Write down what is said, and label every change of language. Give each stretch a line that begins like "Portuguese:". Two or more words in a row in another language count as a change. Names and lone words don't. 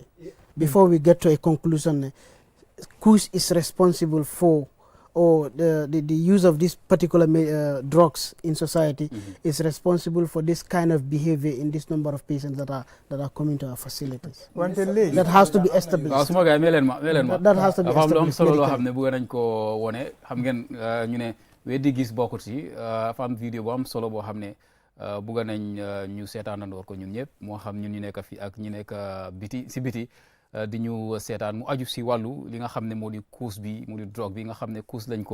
English: Before we get to a conclusion, KUSH is responsible for, or the use of these particular drugs in society is responsible for this kind of behavior in this number of patients that are coming to our facilities. That has to be established.
Wolof: waaw suma gars yi
English: That has to be
Wolof: dafa am lu am
English: established
Wolof: solo loo
English: medically.
Wolof: xam ne bëgg nañ ko wone xam ngeen ñu ne weddi gis bokkut si dafa am vidéo bu am solo boo xam ne bëgg nañ ñu seetaanandoor ko ñun ñëpp moo xam ñun ñu nekk fii ak ñu nekk biti di ñu seetaan mu aju si wàllu li nga xam ne moo di KUSH bi mu di drogue bi nga xam ne KUSH lañ ko